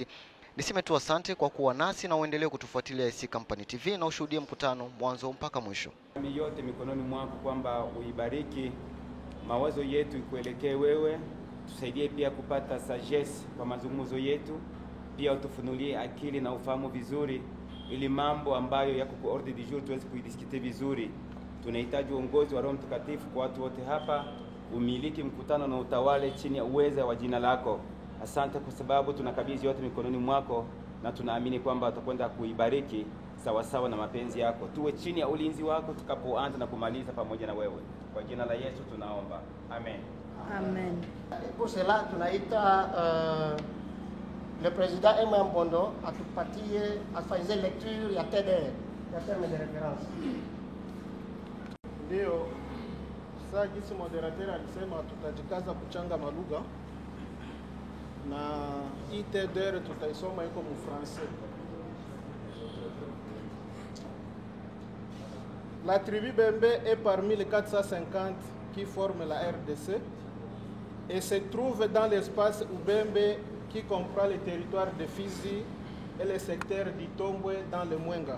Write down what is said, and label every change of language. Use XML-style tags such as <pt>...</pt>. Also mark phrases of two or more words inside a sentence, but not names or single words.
<sw>Niseme tu asante kwa kuwa nasi na uendelee kutufuatilia AC Company TV na ushuhudie mkutano mwanzo mpaka mwisho. Yote mikononi mwako, kwamba uibariki mawazo yetu ikuelekee wewe, tusaidie pia kupata sagesse kwa mazungumzo yetu, pia utufunulie akili na ufahamu vizuri, ili mambo ambayo yako kwa</sw> <fr>ordre du jour</fr> <sw>tuweze kuidiskute vizuri. Tunahitaji uongozi wa Roho Mtakatifu kwa watu wote hapa, umiliki mkutano na utawale chini ya uweza wa jina lako. Asante kwa sababu tunakabidhi yote mikononi mwako, na tunaamini kwamba utakwenda kuibariki sawasawa na mapenzi yako. Tuwe chini ya ulinzi wako tukapoanza na kumaliza pamoja na wewe. Kwa jina la Yesu tunaomba. Amen. Amen.</sw> <fr>Pour cela,</fr> <sw>tunaita</sw> <fr>le président</fr> <sw>Moyambondo atupatie afanye lecture ya TDR, ya</sw> <fr>terme de référence.</fr> <sw>Ndio sasa jinsi moderateur alisema tutajikaza kuchanga malugha, na hii TDR tutaisoma iko mu français.</sw> <fr>La tribu Bembe est parmi les 450 qui forment la RDC et se trouve dans l'espace Ubembe qui comprend les territoires de Fizi et le secteur d'Itombwe dans le Mwenga.</fr>